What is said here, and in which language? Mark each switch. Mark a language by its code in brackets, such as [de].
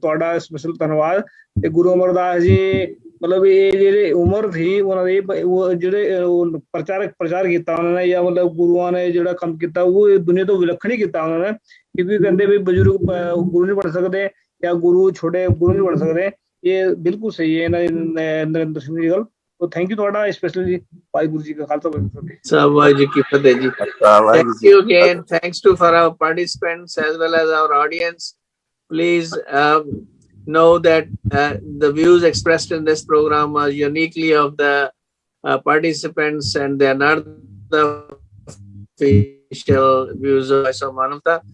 [pa] ਤੁਹਾਡਾ ਸਪੈਸ਼ਲ ਧੰਨਵਾਦ। ਤੇ ਗੁਰੂ ਅਮਰਦਾਸ ਜੀ ਮਤਲਬ ਇਹ ਜਿਹੜੇ ਉਮਰ ਸੀ ਉਹਨਾਂ ਦੀ, ਉਹ ਜਿਹੜੇ ਪ੍ਰਚਾਰ ਕੀਤਾ ਉਹਨਾਂ ਨੇ, ਜਾਂ ਮਤਲਬ ਗੁਰੂਆਂ ਨੇ ਜਿਹੜਾ ਕੰਮ ਕੀਤਾ ਉਹ ਦੁਨੀਆ ਤੋਂ ਵਿਲੱਖਣ ਹੀ ਕੀਤਾ ਉਹਨਾਂ ਨੇ। ਕਿਉਂਕਿ ਕਹਿੰਦੇ ਵੀ ਬਜ਼ੁਰਗ ਗੁਰੂ ਨਹੀਂ ਬਣ ਸਕਦੇ ਜਾਂ ਗੁਰੂ ਛੋਟੇ ਗੁਰੂ ਨਹੀਂ ਬਣ ਸਕਦੇ। ਇਹ ਬਿਲਕੁਲ ਸਹੀ ਹੈ ਇਹਨਾਂ ਨਰਿੰਦਰ ਸਿੰਘ ਦੀ ਗੱਲ। [hi] तो थैंक यू थोड़ा स्पेशली वाहिगुरु जी का खालसा वाहिगुरू जी की फतेह जी। [en] Thank you again, thanks to for our participants as well as our audience. Please know that the views expressed in this program are uniquely of the participants and they are not the official views of Manavta.